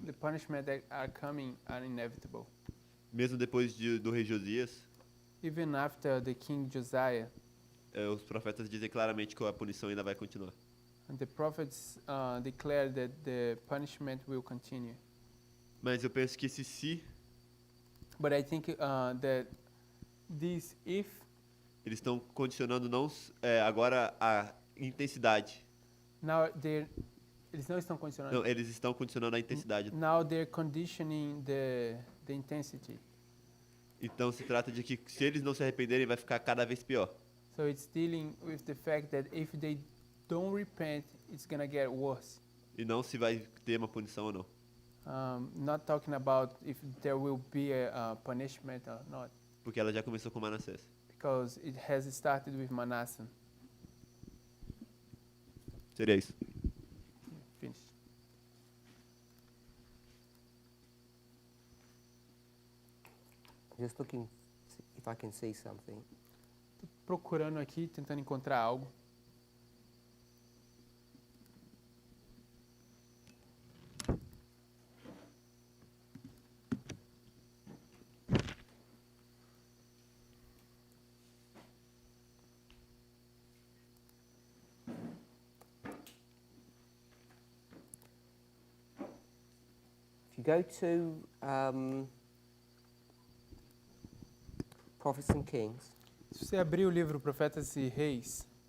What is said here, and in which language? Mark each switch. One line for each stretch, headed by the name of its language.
English: punishment that are coming are inevitable.
Portuguese: Mesmo depois do rei Josias,
English: Even after the king Josiah,
Portuguese: os profetas dizem claramente que a punição ainda vai continuar.
English: and the prophets declare that the punishment will continue.
Portuguese: Mas eu penso que esse se,
English: But I think that this if
Portuguese: eles estão condicionando não agora a intensidade. now eles não estão condicionando. Não, eles estão condicionando a intensidade.
English: Now they're conditioning the intensity.
Portuguese: Então se trata de que se eles não se arrependerem vai ficar cada vez pior.
English: So it's dealing with the fact that if they don't repent, it's gonna get worse.
Portuguese: E não se vai ter uma punição ou não.
English: Not talking about if there will be a punishment or not,
Portuguese: Porque ela já começou com Manassés.
English: because it has started with Manasseh.
Portuguese: Seria isso.
English: Finish. Just looking if I can see something.
Portuguese: Tô procurando aqui, tentando encontrar algo.
English: If you go to Prophets and Kings,
Portuguese: Se você abrir o livro Profetas e Reis,